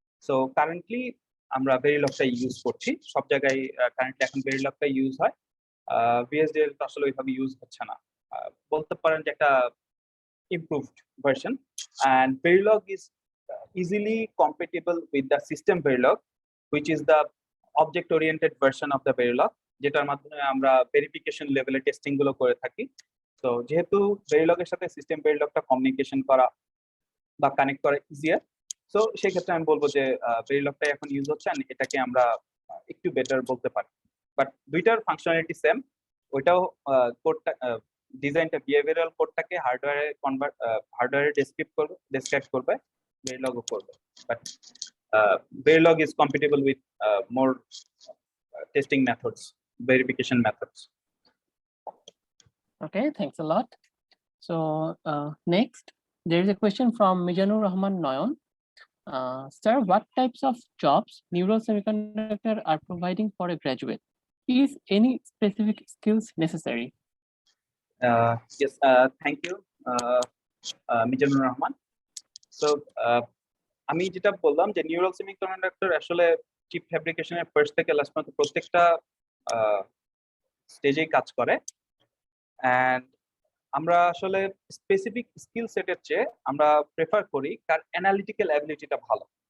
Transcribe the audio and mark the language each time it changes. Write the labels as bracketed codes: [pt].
[en] So currently [bn] আমরা Verilogটা use করছি সব জায়গায়। কারেন্টলি এখন Verilogটা ইউজ হয়, VHDL তো আসলে ওইভাবে ইউজ হচ্ছে না। বলতে পারেন যে একটা [en] improved version, and Verilog is easily compatible with the system Verilog, which is the object oriented version of the Verilog, [bn] যেটার মাধ্যমে আমরা ভেরিফিকেশন লেভেলে টেস্টিং গুলো করে থাকি। তো যেহেতু Verilog এর সাথে সিস্টেম Verilogটা কমিউনিকেশন করা বা কানেক্ট করা ইজিয়ার, সো সেই ক্ষেত্রে আমি বলবো যে Verilogটাই এখন ইউজ হচ্ছে, and এটাকে আমরা একটু বেটার বলতে পারি। বাট দুইটার ফাংশনালিটি সেম, ওইটাও কোডটা ডিজাইনটা বিহেভিয়ারাল কোডটাকে হার্ডওয়্যারে ডেসক্রাইব করবে, Verilogও করবে। [en] But Verilog is compatible with more testing methods, verification methods. Okay, thanks a lot. So next, there is a question from Mijanur Rahman Noyon. Sir, what types of jobs Neural Semiconductor are providing for a graduate? Is any specific skills necessary? Yes, thank you, Mijanur Rahman. [bn] So আমি যেটা বললাম যে neural semiconductor আসলে chip ফ্যাব্রিকেশনের first থেকে last পর্যন্ত প্রত্যেকটা স্টেজেই কাজ করে। অ্যান্ড আমরা আসলে স্পেসিফিক স্কিল সেটের চেয়ে আমরা প্রেফার করি কার অ্যানালিটিক্যাল অ্যাবিলিটিটা ভালো।